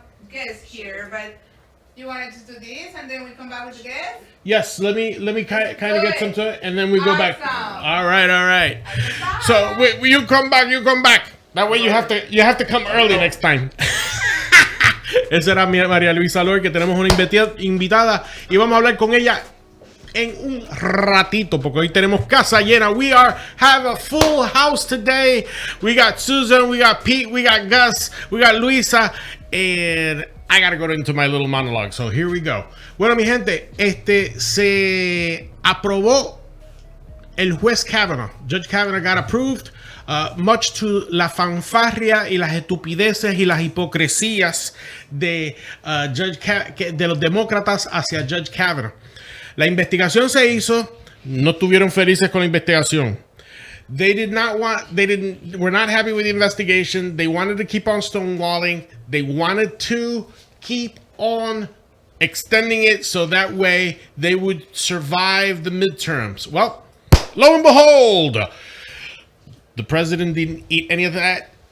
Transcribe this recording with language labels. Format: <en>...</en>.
<en>guest here, but you wanted to do this and then we come back with the guest? Yes, let me kind of get some to it and then we go back. All right. So you come back. That way you have to come early next time.</en> <es>Esa era María Luisa Lor, que tenemos una invitada y vamos a hablar con ella en un ratito, porque hoy tenemos casa llena.</es> <en>We have a full house today. We got Susan, we got Pete, we got Gus, we got Luisa, and I gotta go into my little monologue. So here we go.</en> <es>Bueno, mi gente, se aprobó el juez Kavanaugh.</es> <en>Judge Kavanaugh got approved. Much to</en> <es>la fanfarria y las estupideces y las hipocresías de los demócratas hacia Judge Kavanaugh. La investigación se hizo, no estuvieron felices con la investigación.</es> <en>Were not happy with the investigation. They wanted to keep on stonewalling. They wanted to keep on extending it so that way they would survive the midterms. Well, lo and behold, the president didn't eat any of that.</en>